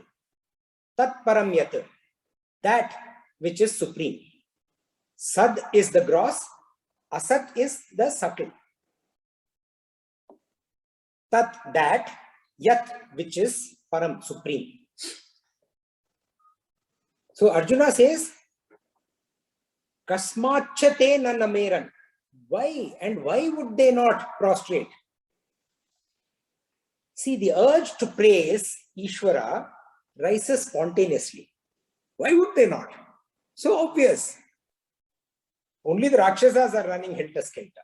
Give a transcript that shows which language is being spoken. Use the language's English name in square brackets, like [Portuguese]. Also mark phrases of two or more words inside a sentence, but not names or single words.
[Sanskrit] तत् परम् यत्, [English] that which is supreme. Sad is the gross, Asat is the subtle. Tat, that, Yat, which is Param, supreme. So Arjuna says, [Sanskrit] कस्माच्च ते न नमेरन्. [English] Why? And why would they not prostrate? See, the urge to praise Ishvara rises spontaneously. Why would they not? So obvious. Only the Rakshasas are running helter-skelter.